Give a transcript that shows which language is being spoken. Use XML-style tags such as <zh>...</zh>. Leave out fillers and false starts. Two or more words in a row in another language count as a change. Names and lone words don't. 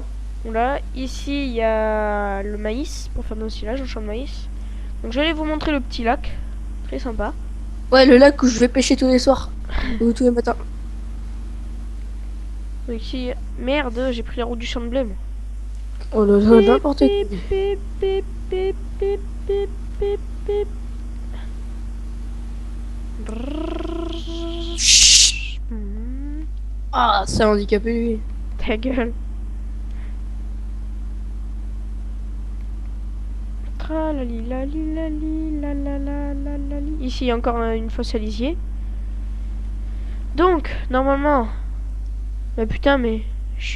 <fr>Voilà, ici il y a le maïs pour faire nos silages, un champ de maïs. Donc je vais vous montrer le petit lac, très sympa. Ouais, le lac où je vais pêcher tous les soirs. Ou tous les matins. Donc ici, merde, j'ai pris la route du champ de blé. Moi. Oh là là, n'importe quoi. Pip, pip, pip, pip, pip, pip, pip, pip. Brrrr. Hmm, Ah, c'est handicapé lui. ta gueule. Tralali. Ici, il y a encore une fosse à lisier. Donc, normalement... Mais putain, mais... Je suis...</fr>